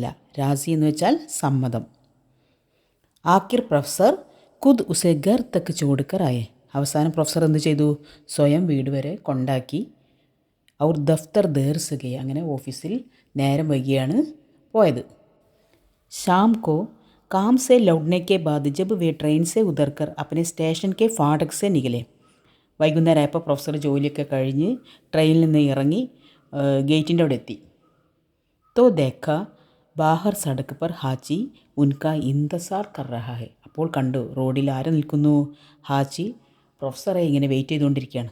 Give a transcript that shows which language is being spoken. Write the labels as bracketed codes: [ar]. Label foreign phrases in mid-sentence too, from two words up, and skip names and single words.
[ml] രാസി എന്ന് വെച്ചാൽ സമ്മതം. [hi] आख़िर प्रोफेसर ख़ुद उसे घर तक छोड़कर आए. [ml] അവസാനം പ്രൊഫസർ എന്ത് ചെയ്തു? സ്വയം വീട് വരെ കൊണ്ടാക്കി. [hi] और दफ़्तर देर सके. [ml] അങ്ങനെ ഓഫീസിൽ നേരം വൈകിയാണ് പോയത്. [hi] शाम को काम से लौटने के बाद जब वे ट्रेन से उतरकर अपने स्टेशन के फाटक से निकले. [ml] വൈകുന്നേരമായപ്പോൾ പ്രൊഫസർ ജോലിയൊക്കെ കഴിഞ്ഞ് ട്രെയിനിൽ നിന്ന് ഇറങ്ങി ഗേറ്റിൻ്റെ അവിടെ എത്തി. [hi] तो देखा बाहर सड़क पर हाची उनका इंतज़ार कर रहा है. [ml] അപ്പോൾ കണ്ടു റോഡിൽ ആര് നിൽക്കുന്നു? ഹാച്ചി പ്രൊഫസറെ ഇങ്ങനെ വെയിറ്റ് ചെയ്തുകൊണ്ടിരിക്കുകയാണ്.